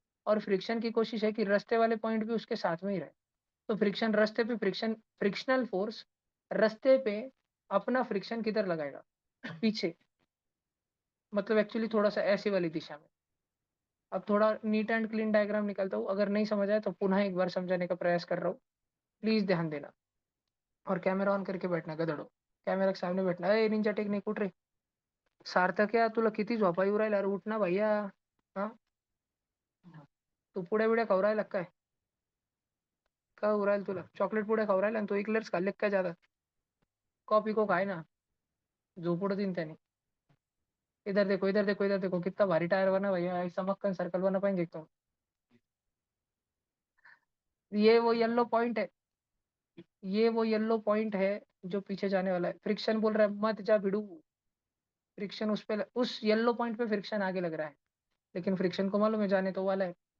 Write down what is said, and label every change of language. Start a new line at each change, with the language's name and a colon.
Hindi: और फ्रिक्शन की कोशिश है कि रास्ते वाले पॉइंट भी उसके साथ में ही रहे। तो फ्रिक्शन रास्ते पे, फ्रिक्शनल फोर्स रास्ते पे अपना फ्रिक्शन किधर लगाएगा? पीछे। मतलब एक्चुअली थोड़ा सा ऐसी वाली दिशा में। अब थोड़ा नीट एंड क्लीन डायग्राम निकालता हूँ, अगर नहीं समझ आए तो पुनः एक बार समझाने का प्रयास कर रहा हूँ। प्लीज ध्यान देना। और कैमरा ऑन करके बैठना गधड़ो। कॅमेरा के सामने बैठना। ए निंजा टेक्निक
Marathi: उठ रे. सार्थक या तुला किती झोपा येऊ राहिला? अरे उठ ना भैया. हा, तू पुड्या बिड्या खाऊ राहिला काय? काय होऊ राहिलं तुला? चॉकलेट पुड्या खाऊ राहिला आणि तू इक्लर्स खाल्ले काय ज्यादा? कॉफी को खाय ना, झोपड़ दिन त्याने.
Hindi: इधर देखो, इधर देखो, इधर देखो, कितना भारी टायर बना भैया, ऐसा मक्खन सर्कल बना पाएंगे तुम? ये वो येलो पॉइंट है, ये वो येलो पॉइंट है जो पीछे जाने वाला है। फ्रिक्शन बोल रहा है मत जा भिड़ू। फ्रिक्शन उस पे, उस येलो पॉइंट पे फ्रिक्शन आगे लग रहा है, लेकिन फ्रिक्शन को मालूम है जाने तो वाला है।